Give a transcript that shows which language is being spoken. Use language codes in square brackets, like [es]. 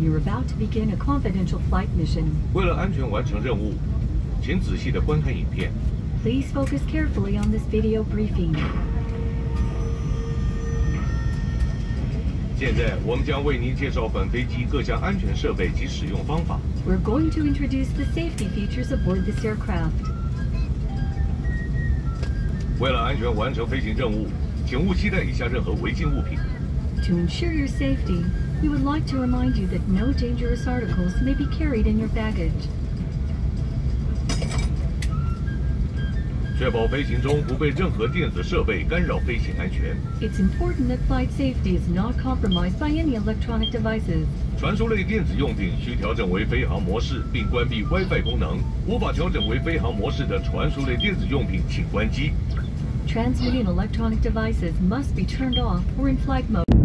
[en] You're about to begin a confidential flight mission. [zh] 为了安全完成任务，请仔细地观看影片。 [en] Please focus carefully on this video briefing. [zh] 现在我们将为您介绍本飞机各项安全设备及使用方法。 [en] We're going to introduce the safety features aboard this aircraft. [zh] 为了安全完成飞行任务，请勿携带以下任何违禁物品。 [en] To ensure your safety, we would like to remind you that no dangerous articles may be carried in your baggage. [zh] 确保飞行中不被任何电子设备干扰飞行安全。 [en] It's important that flight safety is not compromised by any electronic devices. [zh] 传输类电子用品需调整为飞行模式，并关闭 WiFi 功能。无法调整为飞行模式的传输类电子用品，请关机。 [en] Transmitting electronic devices must be turned off or in flight mode.